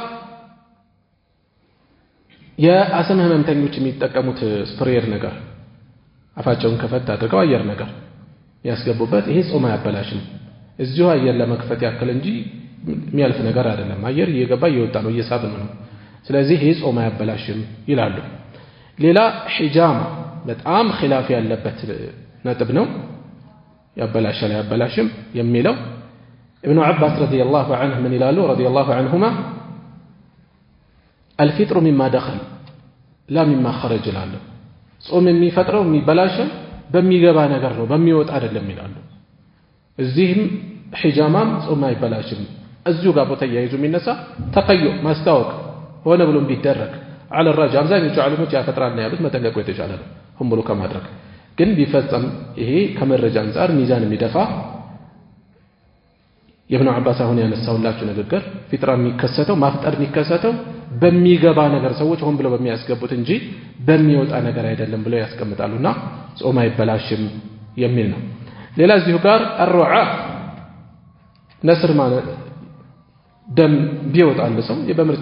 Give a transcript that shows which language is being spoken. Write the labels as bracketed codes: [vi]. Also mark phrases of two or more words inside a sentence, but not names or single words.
[am] የአስም ህመምተኞች የሚጠቀሙት ስፕሬየር ነገር አፋቸውን ከፈት አድርገው አየር ነገር ያስገቡበት ይሄ ጾም አያበላሽም እዚሁ አየር ለመክፈት ያክል እንጂ የሚያልፍ ነገር አይደለም አየር እየገባ እየወጣ ነው እየሳብን ነው ስለዚህ ይሄ ጾም አያበላሽም ይላሉ ሌላ ሒጃማ በጣም ኺላፍ ያለበት ነጥብ ነው ያበላሻል ያበላሽም የሚለው [ar] ابن عباس رضي الله عنه من يلالو رضي الله عنهما الفطر مما دخل لا مما خرج [am] ላሉ ጾም የሚፈጥረው የሚበላሽም በሚገባ ነገር ነው በሚወጣ አይደለም ይላሉ እዚህም ሒጃማም ጾም አይበላሽም እዚሁ ጋር ተያይዞ የሚነሳ ተቀዩ ማስታወቅ ሆነ ብሎ ቢደረግ [ar] على الراجح [am] አብዛኞቹ ዓለሞች ያፈጥራል ያሉት መጠንቀቁ የተሻለ ነው ሆም ብሎ ከማድረግ ግን ቢፈጸም ይሄ ከመረጃ አንፃር ሚዛን የሚደፋ የኢብኑ አባስ አሁን ያነሳውላችሁ ንግግር ፊጥራ የሚከሰተው ማፍጠር የሚከሰተው በሚገባ ነገር ሰዎች ሆን ብለው በሚያስገቡት እንጂ በሚወጣ ነገር አይደለም ብለው ያስቀምጣሉና ጾም አይበላሽም የሚል ነው ሌላ እዚሁ ጋር الرعا ነስር ማለት ደም ቢወጣል ሰው በምርጫው